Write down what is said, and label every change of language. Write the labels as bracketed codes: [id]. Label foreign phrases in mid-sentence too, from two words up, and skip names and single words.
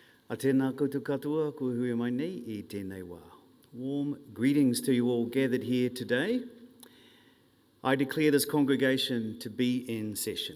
[mi] A tēnā koutou katoa, ko hui mai nei I tēnei wā. [en] Warm greetings to you all gathered here today. I declare this congregation to be in session.